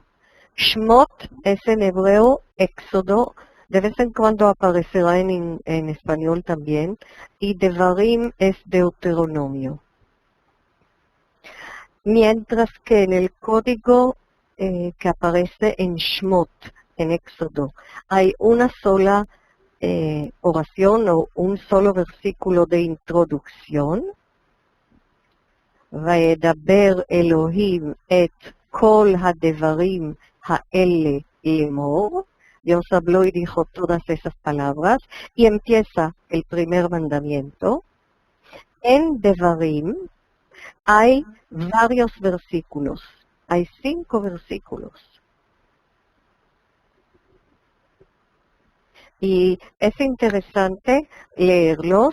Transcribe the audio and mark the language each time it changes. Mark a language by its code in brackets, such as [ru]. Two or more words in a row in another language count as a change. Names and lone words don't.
[es] Shmot es en hebreo, Éxodo, de vez en cuando aparecerá en español también, y Devarim es Deuteronomio. Mientras que en el código que aparece en Shmot, en Éxodo, hay una sola oración o un solo versículo de introducción. [he] וידבר אלהים את כל הדברים האלה לאמר. [es] Dios habló y dijo todas esas palabras y empieza el primer mandamiento. En Devarim hay varios versículos, hay 5 versículos. Y es interesante leerlos.